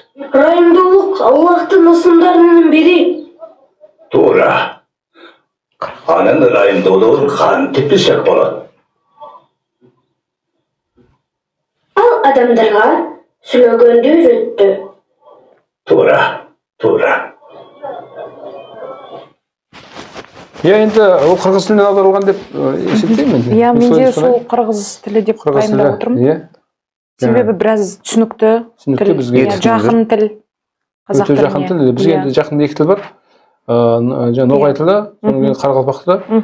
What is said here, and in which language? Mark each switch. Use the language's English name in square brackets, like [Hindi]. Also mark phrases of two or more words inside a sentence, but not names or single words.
[Kyrgyz] Ырайымдуулук Аллахтын ысымдарынын бири. Туура. Анын ырайымдуулугун кантип билсек болот? Ал адамдарга сүйлөгөндү үйрөттү. Туура. [Kazakh] Я енді ол қырғыз тілінен аударылған деп есептеймін енді. Иә, менде сол қырғыз тілі деп пайымдап отырмын. Иә. Себебі біраз түсінікті тіл, бізге жақын тіл. Өте жақын тіл. Бізге енді жақын екі тіл бар. Ноғай тілі, содан кейін қарақалпақ тілі.